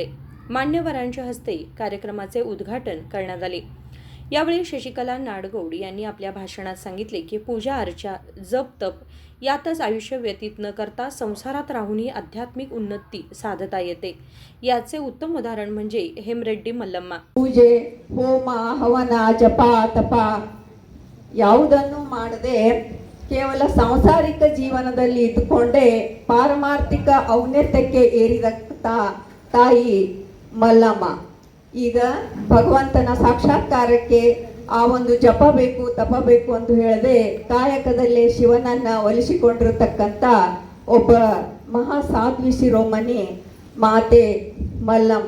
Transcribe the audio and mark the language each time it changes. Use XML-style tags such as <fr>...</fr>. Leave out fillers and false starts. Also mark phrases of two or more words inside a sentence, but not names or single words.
<mr>मान्यवरांच्या हस्ते कार्यक्रमाचे उद्घाटन करण्यात आले. यावेळी शशिकला नाडगौड यांनी आपल्या भाषणात सांगितले की पूजा अर्चा, जप तप यातच आयुष्य व्यतीत न करता संसारात राहूनही आध्यात्मिक उन्नती साधता येते. याचे उत्तम उदाहरण म्हणजे हेमरेड्डी मल्लम्मा.</mr> <kn>ಪೂಜೆ, ಹೋಮ, ಹವನ, ಜಪ, ತಪ ಯಾವುದನ್ನು ಮಾಡದೆ ಕೇವಲ ಸಾಂಸಾರಿಕ ಜೀವನದಲ್ಲಿ ಇದ್ದುಕೊಂಡೇ ಪಾರಮಾರ್ಥಿಕ ಔನ್ನತ್ಯಕ್ಕೆ ಏರಿದಂತ ತಾಯಿ ಮಲ್ಲಮ್ಮ. ಈಗ ಭಗವಂತನ ಸಾಕ್ಷಾತ್ಕಾರಕ್ಕೆ ಆ ಒಂದು ಜಪ ಬೇಕು, ತಪ ಬೇಕು ಅಂತ ಹೇಳದೆ ಕಾಯಕದಲ್ಲೇ ಶಿವನನ್ನ ಒಲಿಸಿಕೊಂಡಿರತಕ್ಕಂಥ ಒಬ್ಬ ಮಹಾಸಾಧ್ವಿ ಶಿರೋಮಣಿ ಮಾತೆ ಮಲ್ಲಮ್ಮ.</kn>